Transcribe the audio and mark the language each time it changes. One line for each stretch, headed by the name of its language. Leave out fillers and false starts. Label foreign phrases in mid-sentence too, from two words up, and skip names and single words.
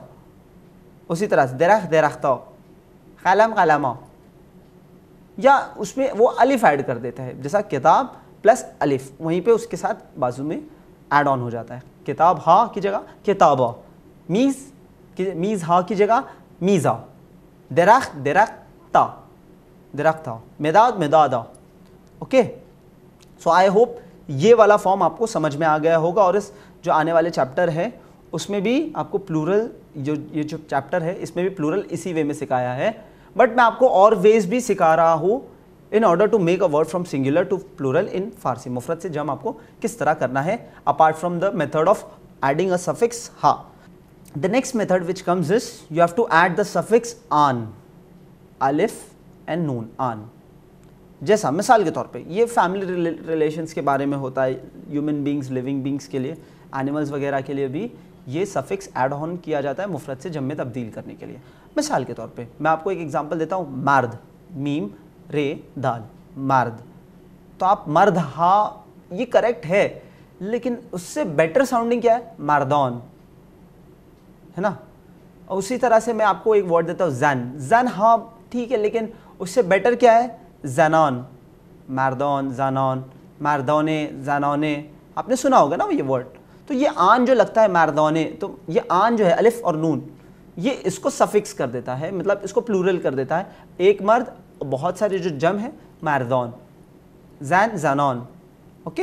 Hindi: उसी तरह से
Persian: درخت درختها قلم قلمها,
Hindi: या उसमें वो अलिफ ऐड कर देता है, जैसा किताब प्लस अलिफ, वहीं पे उसके साथ बाजू में
English: add on
Hindi: हो जाता है।
Persian: کتاب ها
Hindi: की जगह
Persian: کتابها، میز ها
Hindi: की जगह
Persian: میزها، درخت درختها درختها، مداد مدادها.
English: okay, so I hope
Hindi: ये वाला फॉर्म आपको समझ में आ गया होगा, और इस जो आने वाले चैप्टर है उसमें भी आपको प्लूरल, ये जो चैप्टर है इसमें भी प्लूरल इसी वे में सिखाया है, बट मैं आपको और वेज भी सिखा रहा हूँ
English: in order to make a word from singular to plural in Farsi.
Hindi: मुफरत से जम आपको किस तरह करना है,
English: apart from the method of adding a suffix ha. the next method which comes is you have to add the suffix aan, alif and noon, aan.
Hindi: जैसा मिसाल के तौर पे ये
English: family relations
Hindi: के बारे में होता है,
English: human beings, living beings
Hindi: के लिए, एनिमल्स वगैरह के लिए भी ये
English: suffix add on
Hindi: किया जाता है मुफरत से जम में तब्दील करने के लिए। मिसाल के तौर पे मैं आपको एक एग्जांपल देता हूँ, मर्द,
Persian: میم ر دال,
Hindi: मर्द। तो आप
Persian: مرد ها,
Hindi: ये करेक्ट है, लेकिन उससे
English: better sounding
Hindi: क्या है, मर्दौन, है ना। और उसी तरह से मैं आपको एक वर्ड देता हूँ जन,
Persian: زن ها
Hindi: ठीक है, लेकिन उससे बेटर क्या है,
Persian: زنان، مردان، زنان، مردانه,
Hindi: जनाने, आपने सुना होगा ना ये वर्ड। तो ये आन जो लगता है मर्दौने, तो ये आन जो है अलिफ और नून, ये इसको सफिक्स कर देता है, मतलब इसको प्लूरल कर देता है। एक मर्द, बहुत सारे जो जम है मर्दौन, जैन जनान, ओके।